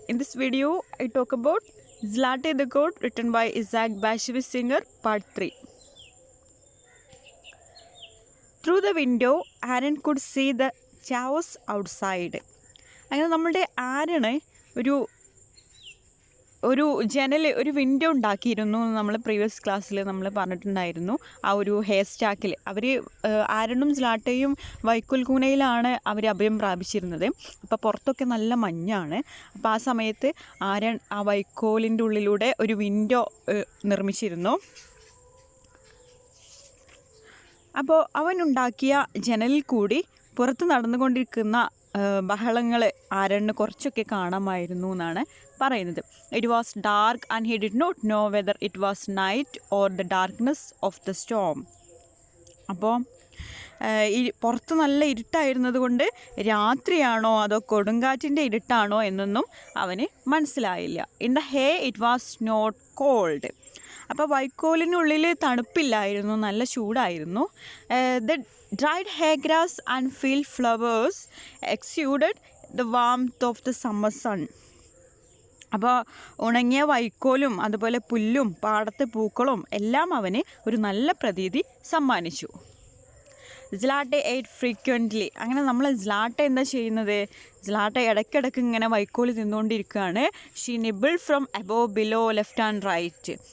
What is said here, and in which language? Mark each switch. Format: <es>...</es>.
<en>In this video, I talk about Zlate the Goat written by Isaac Bashevis Singer part 3. Through the window, Aaron could see the chaos outside.</en> <ml>അങ്ങനെ നമ്മളുടെ ആരണ് ഒരു ഒരു window ഉണ്ടാക്കിയിരുന്നു നമ്മൾ previous ക്ലാസ്സിൽ നമ്മൾ പറഞ്ഞിട്ടുണ്ടായിരുന്നു. ആ ഒരു ഹെയർ സ്റ്റാക്കിൽ അവർ ആരനും സ്ലാട്ടയും വൈക്കോൽ കൂനയിലാണ് അവർ അഭയം പ്രാപിച്ചിരുന്നത്. അപ്പോൾ പുറത്തൊക്കെ നല്ല മഞ്ഞാണ്. അപ്പോൾ ആ സമയത്ത് ആരൻ ആ വൈക്കോലിൻ്റെ ഉള്ളിലൂടെ ഒരു വിൻഡോ നിർമ്മിച്ചിരുന്നു. അപ്പോൾ അവനുണ്ടാക്കിയ ജനലിൽ കൂടി പുറത്ത് നടന്നുകൊണ്ടിരിക്കുന്ന ബഹളങ്ങൾ ആരണ് കുറച്ചൊക്കെ കാണാമായിരുന്നു എന്നാണ് പറയുന്നത്.</ml> <en>It was dark and he did not know whether it was night or the darkness of the storm.</en> <ml>അപ്പോൾ പുറത്ത് നല്ല ഇരുട്ടായിരുന്നത് കൊണ്ട് രാത്രിയാണോ അതോ കൊടുങ്കാറ്റിൻ്റെ ഇരുട്ടാണോ എന്നൊന്നും അവന് മനസ്സിലായില്ല.</ml> <en>In the hay it was not cold.</en> <ml>അപ്പോൾ വൈക്കോലിനുള്ളിൽ തണുപ്പില്ലായിരുന്നു, നല്ല ചൂടായിരുന്നു.</ml> <en>The dried hair grass and field flowers exuded the warmth of the summer sun.</en> <ml>അപ്പോൾ ഉണങ്ങിയ വൈക്കോലും അതുപോലെ പുല്ലും പാടത്തെ പൂക്കളും എല്ലാം അവന് ഒരു നല്ല പ്രതീതി സമ്മാനിച്ചു.</ml> <en>Slatte ate frequently.</en> <ml>അങ്ങനെ നമ്മൾ സ്ലാട്ടെ എന്താ ചെയ്യുന്നത്? സ്ലാട്ടെ ഇടയ്ക്കിടയ്ക്ക് ഇങ്ങനെ വൈക്കോൽ തിന്നുകൊണ്ടിരിക്കുകയാണ്.</ml> <en>She nibble from above below left and right.</en>